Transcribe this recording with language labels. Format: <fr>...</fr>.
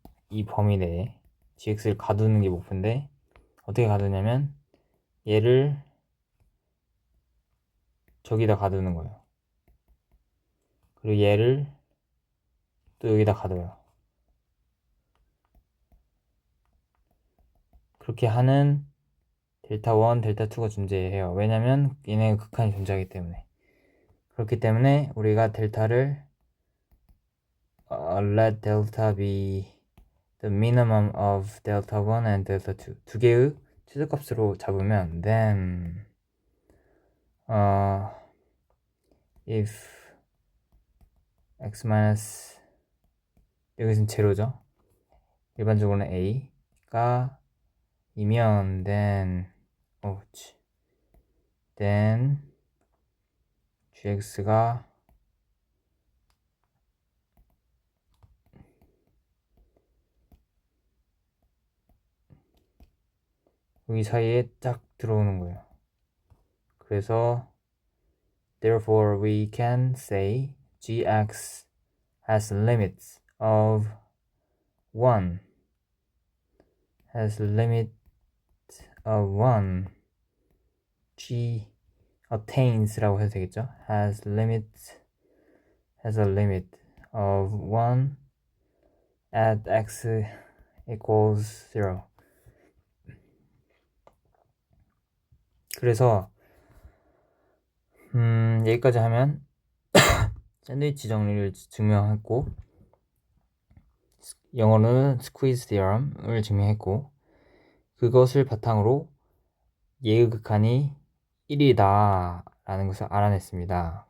<ko>이 범위 내에 gx를 가두는 게 목표인데 어떻게 가두냐면 얘를 저기다 가두는 거예요. 그리고 얘를 또 여기다 가둬요. 그렇게 하는 델타 1, 델타 2가 존재해요. 왜냐면 얘네 극한이 존재하기 때문에. 그렇기 때문에 우리가 델타를</ko> <en>let delta be the minimum of delta 1 and delta 2</en> <ko>두 개의 최소값으로 잡으면</ko> <en>then if x minus</en> <ko>여기서는 제로죠. 일반적으로는 a가 이면</ko> <en>then then</en> <ko>gx가 여기 사이에 딱 들어오는 거예요. 그래서</ko> <en>therefore we can say gx has limits of 1 has limit of 1 g attains라고</en> <ko>해도 되겠죠?</ko> <en>has a limit of 1 at x equals 0.</en> <ko>그래서 여기까지 하면 샌드위치 정리를 증명했고 영어로는 squeeze theorem을 증명했고 그것을 바탕으로 얘의 극한이 1이다 라는 것을 알아냈습니다.</ko>